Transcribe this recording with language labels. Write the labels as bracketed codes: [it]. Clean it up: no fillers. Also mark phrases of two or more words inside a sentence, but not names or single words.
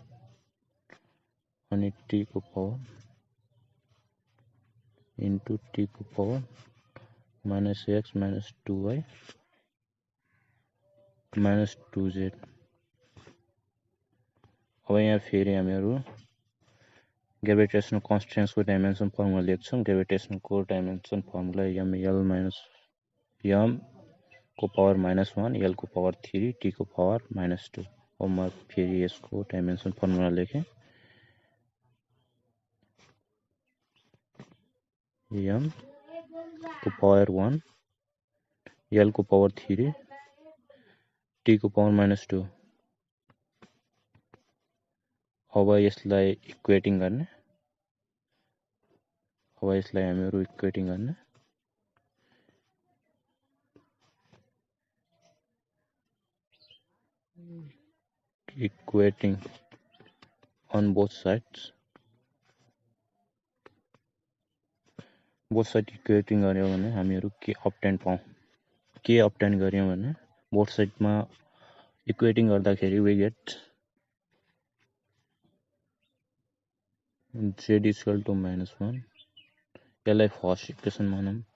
[ne] अनि t को पावर इन्टु t को पावर माइनस एक्स माइनस 2y माइनस 2z। अब यहाँ फेरि हामीहरू ग्रेभिटेसनल कन्स्टेन्ट्सको [en] dimension formula [ne] लेख्छौँ। ग्रेभिटेसनको [en] dimension formula [ne] ml माइनस m को पावर -1 l को पावर 3 t को पावर -2। अब म फेरि यसको [en] dimension formula [ne] लेखेँ। m को पावर 1 l को पावर 3 t को पावर -2। अब यसलाई इक्वेटिङ गर्ने। अब यसलाई हामीहरू इक्वेटिङ गर्ने। [en] इक्वेटिङ on both sides। both side equating [ne] गर्यो भने हामीहरू के अब्टेन पाउँ। के अब्टेन गर्यौँ भने बोथ साइडमा इक्वेटिङ गर्दाखेरि [en] we get z equal to -1. [ne] यसलाई [en] first equation [ne] मानौँ।